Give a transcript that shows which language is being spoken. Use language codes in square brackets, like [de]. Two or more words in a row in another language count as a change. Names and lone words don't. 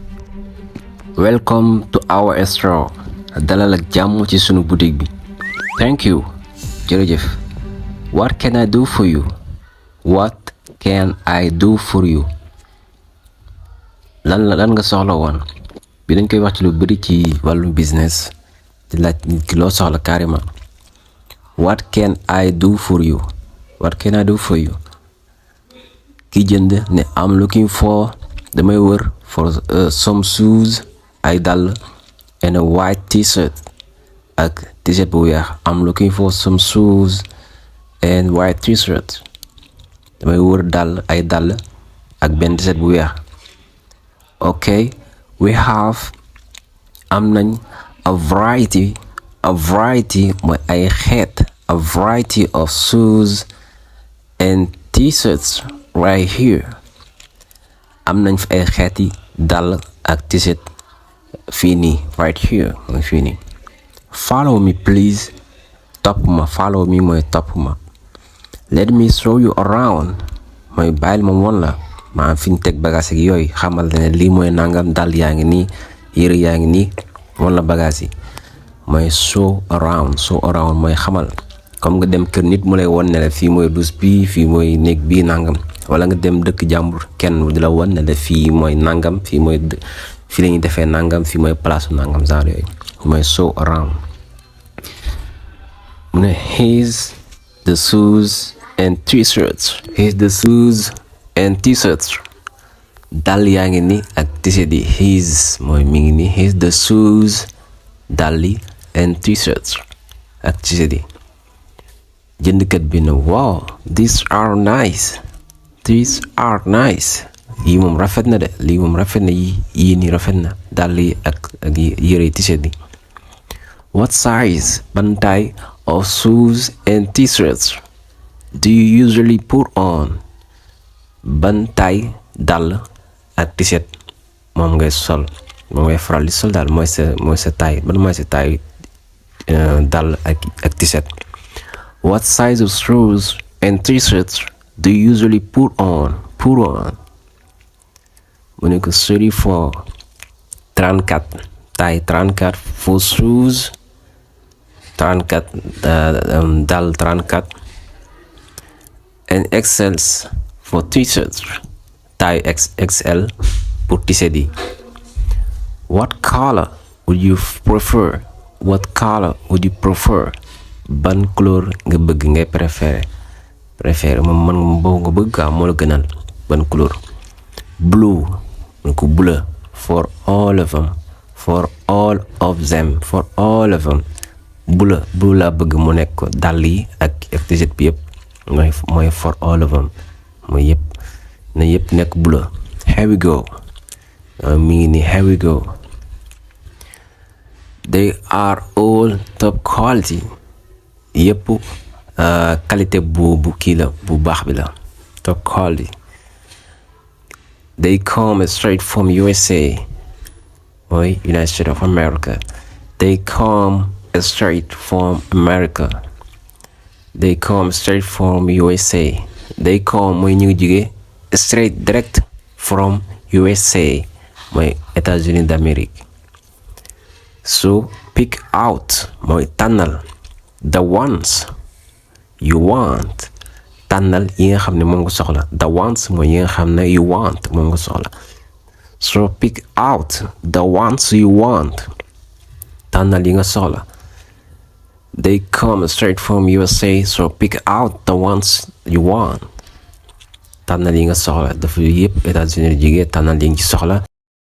[en] Welcome to our store. [wo] Dalal ak jàmm ci sunu boutique bi. [en] Thank you. Jërëjëf. What can I do for you? What can I do for you? [wo] lan nga soxla woon bi dañ koy wax ci lu bari ci wàllum business di laaj nit ki loo soxla carrément. [en] What can I do for you? What can I do for you? [wo] ki jënd ne [en] I'm looking for [wo] damay wër [en] for some shoes [wo] ay dàll [en] and a white t-shirt [wo] ak t-shirt bu weex. [en] I'm looking for some shoes and white t-shirt. [wo] damay wër ay dàll ak benn t-shirt bu weex. [en] Okay, we have [wo] am nañ [en] a variety [wo] mooy ay xeet, [en] a variety of shoes and t-shirts right here. [wo] am nañ fi ay xeeti dàll ak t-shirt fii nii [en] right here [wo] mooy fii nii. [en] Follow me please, [wo] topp ma. [en] Follow me [wo] mooy topp ma. [en] Let me show you around [wo] mooy bàyyil ma woon la maa fi ñu teg bagage yi yooyu xamal ne lii mooy nangam dàll yaa ngi nii yére yaa ngi nii woon la bagage yi mooy [en] show around [wo] mooy xamal. comme nga dem kër nit mu lay won ne la fii mooy douche bi fii mooy néeg bii nangam, wala nga dem dëkk jàmbur kenn di la won ne la fii mooy nangam fii la ñuy defee nangam fii mooy place nangam genre yooyu mooy show around. mu ne [en] here's the shoes and t-shirts. Here's the shoes and t-shirts. [wo] dàll yaa ngi nii ak t-shirt yi. Here's mooy mi ngi nii. [en] Here's the shoes [wo] dàll yi [en] and t-shirts [wo] ak t-shirt yi. jëndkat bi ne [en] wow these are nice [wo] yii moom rafet na de lii moom rafet na yii nii rafet na dàll yi ak yére t-shirt yi. [en] What size [wo] ban taille [en] of shoes and t-shirts do you usually put on? [wo] ban taille dàll ak t-shirt moom ngay sol, moom ngay faral di sol daal mooy sa taille ban mooy sa taille dàll ak t-shirt. [en] What size of shoes and t-shirts do you usually put on? [wo] mu ne ko 34 34 taille 34 [en] for shoes [wo] 34 dàll 34 [en] and XLs for t-shirts [wo] taille XL pour t-shirt yi. [en] What color would you prefer? [wo] ban couleur nga bëgg ngay préféré moom man nga bëgg moo la gënal ban couleur. Blue mu ko bleu [en] for all of them [wo] bleu laa bëgg mu nekk ko dàll yi ak t-shirt bi yëpp mooy [en] for all of them [wo] mooy yëpp na yëpp nekk bleu. [en] Here we go [wo] mi ngi nii. [en] Here we go. They are all top quality. [wo] yëpp qualité bu kii la bu baax bi la [en] top quality. They come straight from USA mooy United States of America. They come straight from USA. They come [wo] mooy ñu ngi jóge [en] straight direct from USA mooy États-Unis d'Amérique. So pick out [wo] mooy tànnal [en] the ones you want. [wo] tànnal yi nga xam ne moom nga soxla. [en] the ones [wo] mooy yi nga xam ne [en] you want [wo] moom nga soxla. [en] So pick out the ones you want. [wo] tànnal yi nga soxla. [en] They come straight from USA, so pick out the ones you want. [wo] tànnal yi nga soxla dafa yëpp États-Unis jóge tànnal yi nga ci soxla.